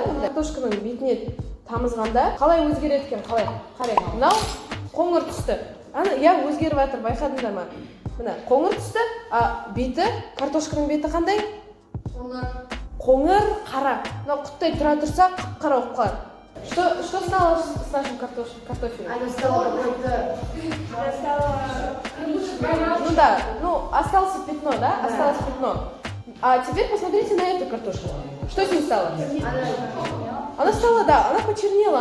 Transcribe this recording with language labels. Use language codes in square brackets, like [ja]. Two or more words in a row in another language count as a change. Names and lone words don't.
[kk] Картошканың бетіне тамызғанда қалай өзгереді екен, қалай? Қарай, мынау қоңыр түсті. Иә, өзгеріп жатыр, байқадыңдар ма? Мына қоңыр түсті, беті, картошканың беті қандай? Қоңыр, қара. Мынау құттай тұра тұрса, қап-қара болып қалады. [ru] Что стало с нашим картофелем? Оно стало какое-то... Ну да, осталось пятно, да? Осталось пятно. А теперь посмотрите на эту картошку. Что с ней стало? Она стала, да, она почернела.